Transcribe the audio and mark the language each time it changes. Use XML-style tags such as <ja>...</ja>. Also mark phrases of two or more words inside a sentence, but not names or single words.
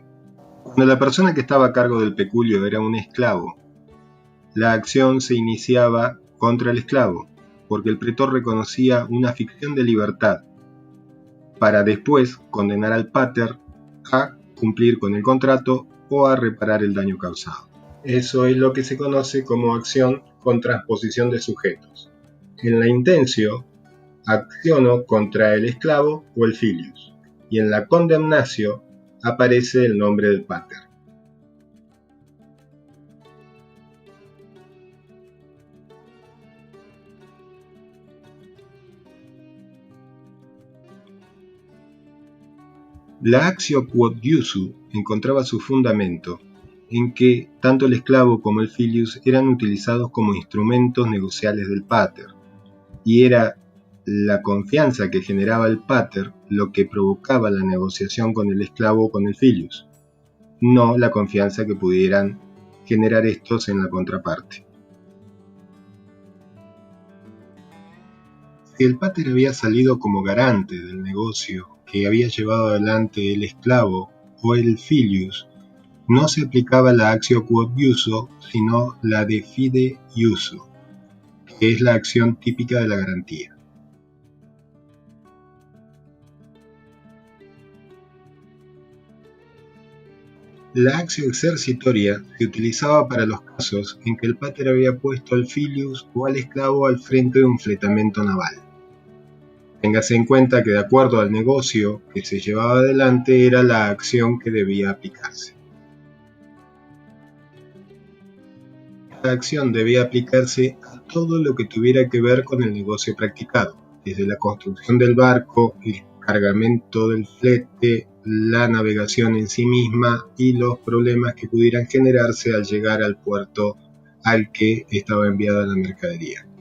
<es>Cuando la persona que estaba a cargo del peculio era un esclavo, la acción se iniciaba contra el esclavo, porque el pretor reconocía una ficción de libertad, para después condenar al pater a cumplir con el contrato o a reparar el daño causado. Eso es lo que se conoce como acción con transposición de sujetos. En la intencio, acciono contra el esclavo o el filius, y en la condemnatio aparece el nombre del pater. La</es> <la>actio quod iusu</la> <es>encontraba su fundamento en que tanto el esclavo como el filius eran utilizados como instrumentos negociales del pater, y era la confianza que generaba el pater lo que provocaba la negociación con el esclavo o con el filius. no la confianza que pudieran generar estos en la contraparte. Si el pater había salido como garante del negocio que había llevado adelante el esclavo o el filius, no se aplicaba la</es> <la>actio quod iuso,</la> <es>sino la</es> <la>de fide iuso,</la> <es>que es la acción típica de la garantía. La</es> <la>actio exercitoria</la> <es>se utilizaba para los casos en que el pater había puesto al filius o al esclavo al frente de un fletamento naval. Téngase en cuenta que de acuerdo al negocio que se llevaba adelante era la acción que debía aplicarse. Esta acción debía aplicarse a todo lo que tuviera que ver con el negocio practicado, desde la construcción del barco, el cargamento del flete, la navegación en sí misma y los problemas que pudieran generarse al llegar al puerto al que estaba enviada la mercadería.</es>